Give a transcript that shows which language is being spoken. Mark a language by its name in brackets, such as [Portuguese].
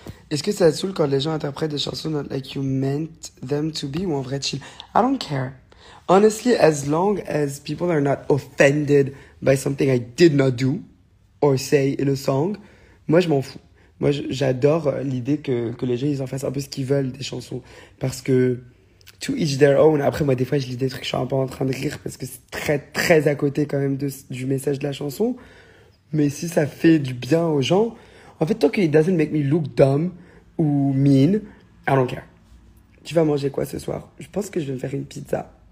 [French] Est-ce que ça te saoule quand les gens interprètent des chansons [English] not like you meant them to be [French] ou en vrai chill? [English] I don't care. Honestly, as long as people are not offended by something I did not do or say in a song, [French] moi je m'en fous. Moi j'adore l'idée que les gens ils en fassent un peu ce qu'ils veulent des chansons. Parce que [English] to each their own. [French] Après moi des fois je lis des trucs, je suis un peu en train de rire parce que c'est très très à côté quand même du message de la chanson. Mais si ça fait du bien aux gens, en fait tant que [English] it doesn't make me look dumb [French] ou mean, [English] I don't care. [French] Tu vas manger quoi ce soir? Je pense que je vais me faire une pizza.